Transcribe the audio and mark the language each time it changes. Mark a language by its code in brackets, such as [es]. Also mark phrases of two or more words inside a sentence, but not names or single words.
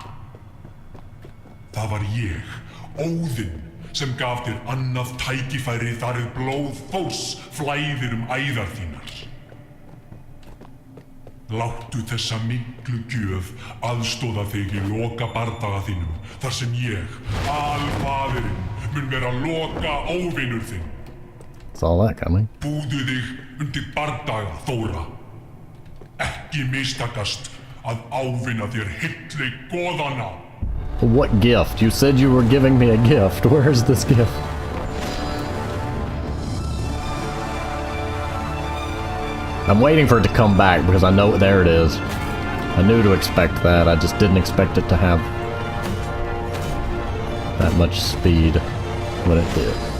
[is] Það var ég, Óðinn, sem gaf þér annað tækifæri þar blóð Þórs flæðir æðar þínar. Láttu þessa miklu gjöf aðstoða þig í loka bardaga þínum, þar sem ég, alfaðirinn, mun vera loka óvinur þinn. [en] Saw that coming. [is] Búðu þig undir bardaga, Þóra. Ekki mistakast að ávinna þér hilli goðana. [en] What gift? You said you were giving me a gift. Where's this gift? I'm waiting for it to come back because I know, there it is. I knew to expect that, I just didn't expect it to have that much speed when it did.